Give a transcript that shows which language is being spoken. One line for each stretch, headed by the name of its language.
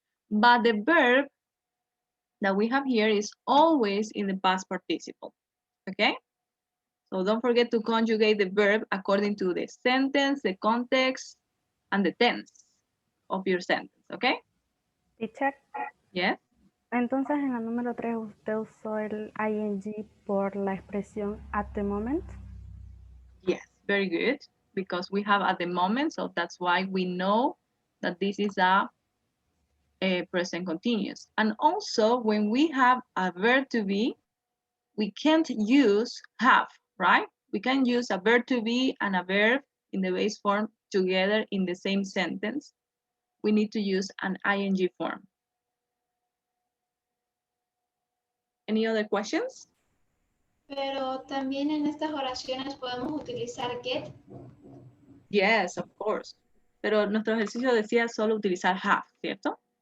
English: But the verb that we have here is always in the past participle, okay? So don't forget to conjugate the verb according to the sentence, the context, and the tense of your sentence, okay? Teacher, Yes.
Spanish: entonces en la número 3 usted usó el ing por la expresión
English: at the moment. Yes, very good. because we have at the moment, so that's why we know that this is a present continuous. And also when we have a verb to be, we can't use have, right? We can use a verb to be and a verb in the base form together in the same sentence. We need to use an ing form. Any other questions?
Spanish: Pero también en estas oraciones podemos utilizar get.
English: Yes, of course.
Spanish: Pero nuestro ejercicio decía solo utilizar have, ¿cierto?